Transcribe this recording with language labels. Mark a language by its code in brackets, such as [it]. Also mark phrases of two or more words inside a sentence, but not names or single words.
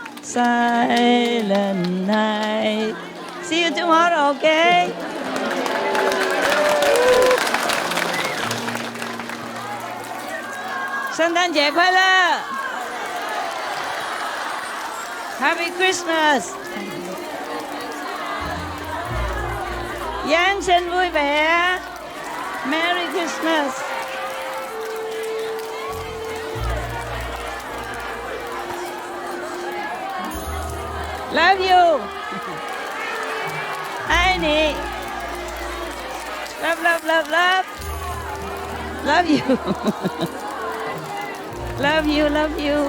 [en] Silent night. See you tomorrow, okay? [zh] 圣诞节快乐 [en] Happy Christmas [vi] Giáng sinh vui vẻ [en] Merry Christmas Love you Annie Love, love, love, love Love you Love you, love you.